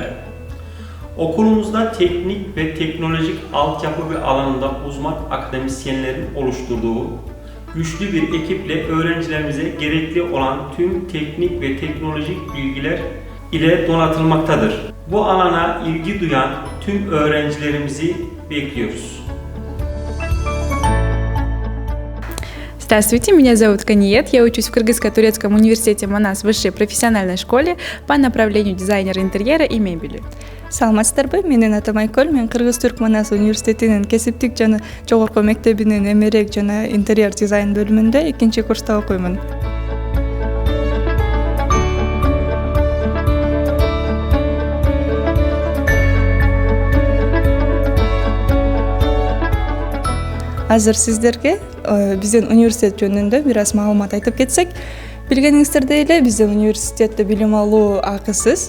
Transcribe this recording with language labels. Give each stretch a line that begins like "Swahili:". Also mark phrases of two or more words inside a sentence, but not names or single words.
Turkish: Okulumuzda teknik ve teknolojik altyapı ve alanında uzman akademisyenlerin oluşturduğu güçlü bir ekiple öğrencilerimize gerekli olan tüm teknik ve teknolojik bilgiler ile donatılmaktadır. Bu alana ilgi duyan tüm öğrencilerimizi bekliyoruz.
Russian: Здравствуйте, меня зовут Каниет, я учусь в Кыргызско-турецком университете Манас высшей профессиональной школе по направлению дизайнера интерьера и мебели.
Kyrgyz: Саламатсыздарбы, менин атым Айкөл, мен Кыргыз-Түрк Манас университетинин кесиптик жана жогорку мектебинин эмерек жана интерьер дизайн бөлүмүндө 2-курста окуймун. Азыр сиздерге биздин университет жөнүндө бир аз маалымат айтып кетсек, билгениңиздердей эле биздин университетте билим алуу акысыз.